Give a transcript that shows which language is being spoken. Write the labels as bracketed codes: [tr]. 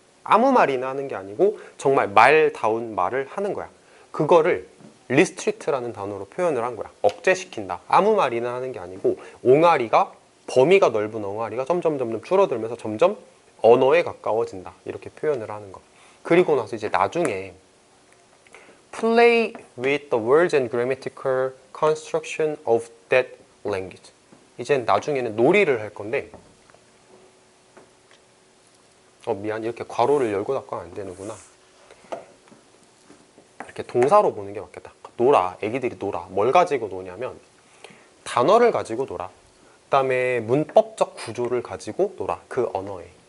[ko] 아무 말이나 하는 게 아니고 정말 말다운 말을 하는 거야. 그거를 리스트릭트라는 단어로 표현을 한 거야. 억제시킨다. 아무 말이나 하는 게 아니고 옹알이가, 범위가 넓은 옹알이가 점점 줄어들면서 점점 언어에 가까워진다. 이렇게 표현을 하는 거. 그리고 나서 이제 나중에 [en] play with the words and grammatical construction of that language. [ko] 이젠 나중에는 놀이를 할 건데 미안, 이렇게 괄호를 열고 닫고 안 되는구나. 이렇게 동사로 보는 게 맞겠다. 놀아, 애기들이 놀아. 뭘 가지고 노냐면 단어를 가지고 놀아. 그 다음에 문법적 구조를 가지고 놀아. 그 언어에.